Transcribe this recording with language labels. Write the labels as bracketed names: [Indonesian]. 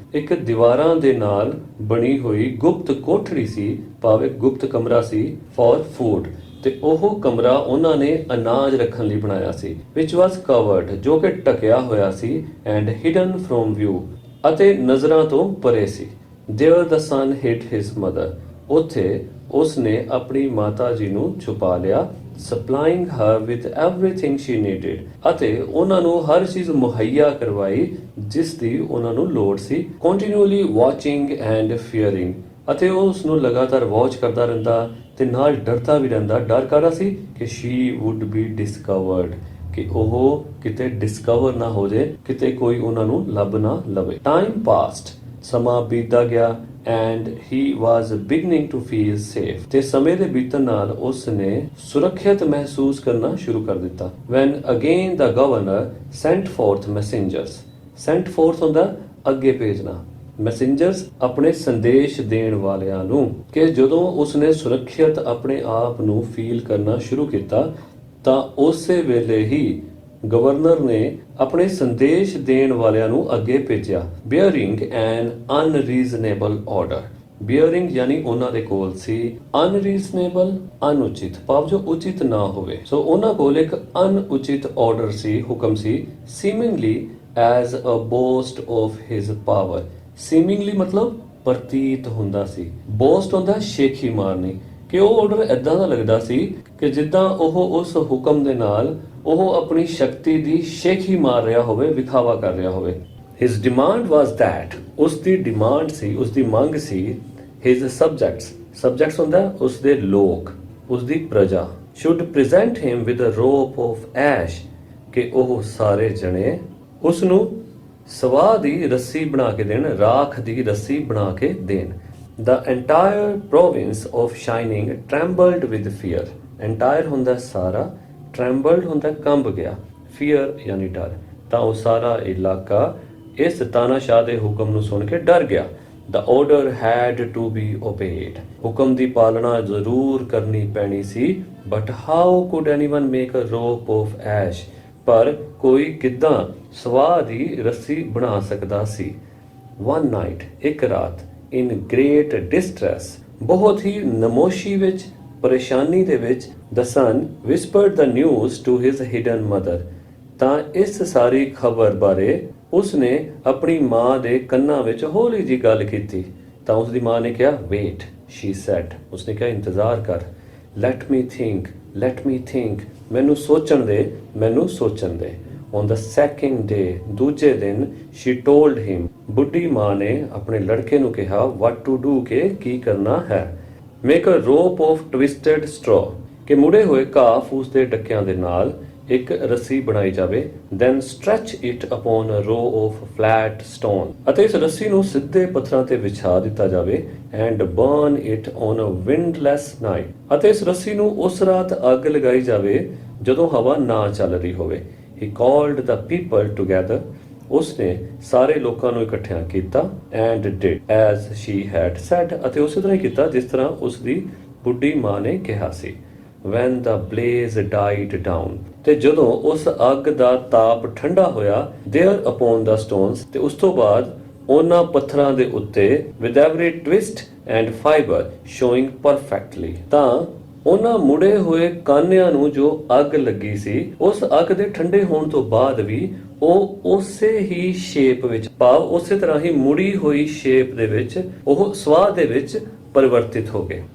[Punjabi] ਇੱਕ ਦੀਵਾਰਾਂ ਦੇ ਨਾਲ ਬਣੀ ਹੋਈ ਗੁਪਤ ਕੋਠੜੀ ਸੀ, ਭਾਵੇਂ ਗੁਪਤ ਕਮਰਾ ਸੀ [English] For food. [Punjabi] ਤੇ ਉਹ ਕਮਰਾ ਉਹਨਾਂ ਨੇ ਅਨਾਜ ਰੱਖਣ ਲਈ ਬਣਾਇਆ ਸੀ। [English] which was covered, [Punjabi] ਜੋ ਕਿ ਢਕਿਆ ਹੋਇਆ ਸੀ। [English] and hidden from view, [Punjabi] ਅਤੇ ਨਜ਼ਰਾਂ ਤੋਂ ਪਰੇ ਸੀ। [English] there the son hid his mother. [Punjabi] ਉੱਥੇ ਉਸਨੇ ਆਪਣੀ ਮਾਤਾ ਜੀ ਨੂੰ ਛੁਪਾ ਲਿਆ। [English] supplying her with everything she needed. [Punjabi] ਅਤੇ ਉਹਨਾਂ ਨੂੰ ਹਰ ਚੀਜ਼ ਮੁਹੱਈਆ ਕਰਵਾਈ ਜਿਸ ਦੀ ਉਹਨਾਂ ਨੂੰ ਲੋੜ ਸੀ। [English] continually watching and fearing. [Punjabi] ਅਤੇ ਉਹ ਉਸ ਨੂੰ ਲਗਾਤਾਰ ਵਾਚ ਕਰਦਾ ਰਹਿੰਦਾ ਤੇ ਨਾਲ ਡਰਦਾ ਵੀ ਰਹਿੰਦਾ। ਡਰ ਕਾਹਦਾ ਸੀ ਕਿ [English] she would be discovered, [Punjabi] ਕਿ ਉਹ ਕਿਤੇ ਡਿਸਕਵਰ ਨਾ ਹੋ ਜਾਏ, ਕਿਤੇ ਕੋਈ ਉਹਨਾਂ ਨੂੰ ਲੱਭ ਨਾ ਲਵੇ। [English] time passed. [Punjabi] ਸਮਾਂ ਬੀਤਦਾ ਗਿਆ। [English] and he was beginning to feel safe. [Punjabi] ਤੇ ਸਮੇਂ ਦੇ ਬੀਤਣ ਨਾਲ ਉਸ ਨੇ ਸੁਰੱਖਿਅਤ ਮਹਿਸੂਸ ਕਰਨਾ ਸ਼ੁਰੂ ਕਰ ਦਿੱਤਾ। [English] when again the governor sent forth messengers. [Punjabi] sent forth ਹੁੰਦਾ ਅੱਗੇ ਭੇਜਣਾ। ਮੈਸੇਂਜਰਸ ਆਪਣੇ ਸੰਦੇਸ਼ ਦੇਣ ਵਾਲਿਆਂ ਨੂੰ। ਕਿ ਜਦੋਂ ਉਸਨੇ ਸੁਰੱਖਿਅਤ ਆਪਣੇ ਆਪ ਨੂੰ ਫੀਲ ਕਰਨਾ ਸ਼ੁਰੂ ਕੀਤਾ ਤਾਂ ਉਸੇ ਵੇਲੇ ਹੀ ਗਵਰਨਰ ਨੇ ਆਪਣੇ ਸੰਦੇਸ਼ ਦੇਣ ਵਾਲਿਆਂ ਨੂੰ ਅੱਗੇ ਭੇਜਿਆ। [English] bearing an unreasonable order. bearing [Punjabi] ਯਾਨੀ ਉਹਨਾਂ ਦੇ ਕੋਲ ਸੀ। unreasonable ਅਨੁਚਿਤ, ਭਾਵ ਜੋ ਉਚਿਤ ਨਾ ਹੋਵੇ। ਸੋ ਉਹਨਾਂ ਕੋਲ ਇੱਕ ਅਨੁਚਿਤ ਆਰਡਰ ਸੀ, ਹੁਕਮ ਸੀ। [English] seemingly as a boast of his power. [Punjabi] seemingly ਮਤਲਬ ਪ੍ਰਤੀਤ ਹੁੰਦਾ ਸੀ। boast ਹੁੰਦਾ ਸ਼ੇਖੀ ਮਾਰਨੀ। ਕਿ ਉਹ ਆਰਡਰ ਐਦਾਂ ਦਾ ਲੱਗਦਾ ਸੀ ਕਿ ਜਿੱਦਾਂ ਉਹ ਉਸ ਹੁਕਮ ਦੇ ਨਾਲ ਉਹ ਆਪਣੀ ਸ਼ਕਤੀ ਦੀ ਸ਼ੇਖੀ ਮਾਰ ਰਿਹਾ ਹੋਵੇ, ਵਿਖਾਵਾ ਕਰ ਰਿਹਾ ਹੋਵੇ। [English] his demand was that, [Punjabi] ਉਸ ਦੀ ਡਿਮਾਂਡ ਸੀ, ਉਸ ਦੀ ਮੰਗ ਸੀ। his subjects ਹੁੰਦਾ ਉਸ ਦੇ ਲੋਕ, ਉਸ ਦੀ ਪ੍ਰਜਾ [English] should present him with a rope of ash, [Punjabi] ਕਿ ਉਹ ਸਾਰੇ ਜਣੇ ਉਸ ਨੂੰ ਸਵਾਹ ਦੀ ਰੱਸੀ ਬਣਾ ਕੇ ਦੇਣ, ਰਾਖ ਦੀ ਰੱਸੀ ਬਣਾ ਕੇ ਦੇਣ। [English] the entire province of Shining trembled with fear. [Punjabi] entire ਹੁੰਦਾ ਸਾਰਾ, trembled ਹੁੰਦਾ ਕੰਬ ਗਿਆ, fear ਯਾਨੀ ਡਰ। ਤਾਂ ਉਹ ਸਾਰਾ ਇਲਾਕਾ ਇਸ ਤਾਨਾਸ਼ਾਹ ਦੇ ਹੁਕਮ ਨੂੰ ਸੁਣ ਕੇ ਡਰ ਗਿਆ। [English] the order had to be obeyed. [Punjabi] ਹੁਕਮ ਦੀ ਪਾਲਣਾ ਜ਼ਰੂਰ ਕਰਨੀ ਪੈਣੀ ਸੀ। [English] but how could anyone make a rope of ash? [Punjabi] ਪਰ ਕੋਈ ਕਿੱਦਾਂ ਸਵਾਹ ਦੀ ਰੱਸੀ ਬਣਾ ਸਕਦਾ ਸੀ। [English] one night, [Punjabi] ਇੱਕ ਰਾਤ, [English] in great distress, [Punjabi] ਬਹੁਤ ਹੀ ਨਮੋਸ਼ੀ ਵਿੱਚ, ਪਰੇਸ਼ਾਨੀ ਦੇ ਵਿੱਚ, [English] the son whispered the news to his hidden mother. [Punjabi] ਤਾਂ ਇਸ ਸਾਰੀ ਖਬਰ ਬਾਰੇ ਉਸਨੇ ਆਪਣੀ ਮਾਂ ਦੇ ਕੰਨਾਂ ਵਿੱਚ ਹੌਲੀ ਜੀ ਗੱਲ ਕੀਤੀ। ਤਾਂ ਉਸਦੀ ਮਾਂ ਨੇ ਕਿਹਾ [English] wait, she said. [Punjabi] ਉਸਨੇ ਕਿਹਾ ਇੰਤਜ਼ਾਰ ਕਰ। [English] let me think. [Punjabi] ਮੈਨੂੰ ਸੋਚਣ ਦੇ, ਮੈਨੂੰ ਸੋਚਣ ਦੇ। [English] on the second day, [Punjabi] ਦੂਜੇ ਦਿਨ, [English] she told him. [Punjabi] ਬੁੱਢੀ ਮਾਂ ਨੇ ਆਪਣੇ ਲੜਕੇ ਨੂੰ ਕਿਹਾ [English] what to do, [Punjabi] ਕਿ ਕੀ ਕਰਨਾ ਹੈ। [English] make a rope of twisted straw, [Punjabi] ਕਿ ਮੁੜੇ ਹੋਏ ਘਾਹ ਫੂਸ ਦੇ ਡੱਕਿਆਂ ਦੇ ਨਾਲ ਇੱਕ ਰੱਸੀ ਬਣਾਈ ਜਾਵੇ। [English] then stretch it upon a row of flat stone, [Punjabi] ਅਤੇ ਇਸ ਰੱਸੀ ਨੂੰ ਸਿੱਧੇ ਪੱਥਰਾਂ ਤੇ ਵਿਛਾ ਦਿੱਤਾ ਜਾਵੇ। [English] and burn it on a windless night, [Punjabi] ਅਤੇ ਇਸ ਰੱਸੀ ਨੂੰ ਉਸ ਰਾਤ ਅੱਗ ਲਗਾਈ ਜਾਵੇ ਜਦੋਂ ਹਵਾ ਨਾ ਚੱਲ ਰਹੀ ਹੋਵੇ। [English] he called the people together. [Punjabi] ਉਸਨੇ ਸਾਰੇ ਲੋਕਾਂ ਨੂੰ ਇਕੱਠਿਆਂ ਕੀਤਾ। [English] and did as she had said, [Punjabi] ਅਤੇ ਉਸੇ ਤਰ੍ਹਾਂ ਹੀ ਕੀਤਾ ਜਿਸ ਤਰ੍ਹਾਂ ਉਸਦੀ ਬੁੱਢੀ ਮਾਂ ਨੇ ਕਿਹਾ ਸੀ। [English] when the blaze died down, [Punjabi] ਤੇ ਜਦੋਂ ਉਸ ਅੱਗ ਦਾ ਤਾਪ ਠੰਡਾ ਹੋਇਆ, [English] there upon the stones, [Punjabi] ਤੇ ਉਸ ਤੋਂ ਬਾਅਦ ਉਹਨਾਂ ਪੱਥਰਾਂ ਦੇ ਉੱਤੇ, [English] with every twist and fiber showing perfectly, [Punjabi] ਤਾਂ ਉਹਨਾਂ ਮੁੜੇ ਹੋਏ ਕਾਨਿਆਂ ਨੂੰ ਜੋ ਅੱਗ ਲੱਗੀ ਸੀ, ਉਸ ਅੱਗ ਦੇ ਠੰਡੇ ਹੋਣ ਤੋਂ ਬਾਅਦ ਵੀ ਉਹ ਉਸੇ ਹੀ ਸ਼ੇਪ ਵਿੱਚ, ਭਾਵ ਉਸੇ ਤਰ੍ਹਾਂ ਹੀ ਮੁੜੀ ਹੋਈ ਸ਼ੇਪ ਦੇ ਵਿੱਚ ਉਹ ਸਵਾਹ ਦੇ ਵਿੱਚ ਪਰਿਵਰਤਿਤ ਹੋ ਗਏ।